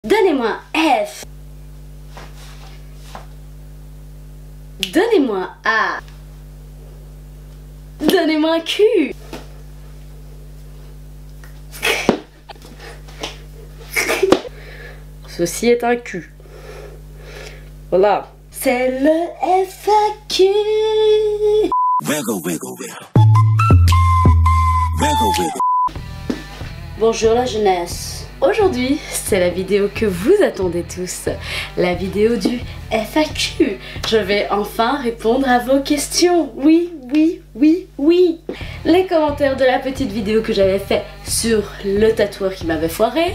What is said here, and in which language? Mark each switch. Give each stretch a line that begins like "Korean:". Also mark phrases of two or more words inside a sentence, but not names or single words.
French: Donnez-moi un F. Donnez-moi un A. Donnez-moi un Q. Ceci est un Q. Voilà. C'est le FAQ.
English: Wiggle, wiggle, wiggle. Wiggle, wiggle.
French: Bonjour la jeunesse. Aujourd'hui, c'est la vidéo que vous attendez tous, la vidéo du FAQ. Je vais enfin répondre à vos questions. Oui, oui, oui, oui. Les commentaires de la petite vidéo que j'avais fait sur le tatoueur qui m'avait foiré.